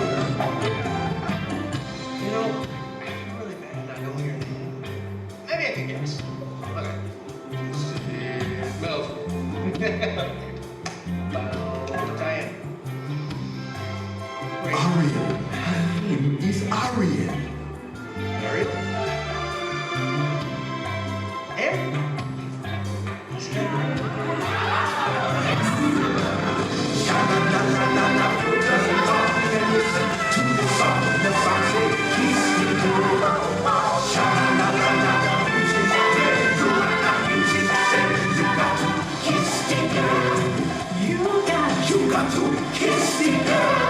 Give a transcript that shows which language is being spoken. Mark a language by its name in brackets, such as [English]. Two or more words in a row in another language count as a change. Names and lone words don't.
[English] You know, I'm really bad. I know your name. Maybe I can guess. Okay. Well, Diane. Wait. Ariel. Her name is Ariel. Ariel? Ariel? Sha-la-la-la-la-la, put us on and listen to the song. The song says, kiss the girl. Sha-la-la-la-la, music says, you are not music says, you got to kiss the girl. You got to kiss the girl.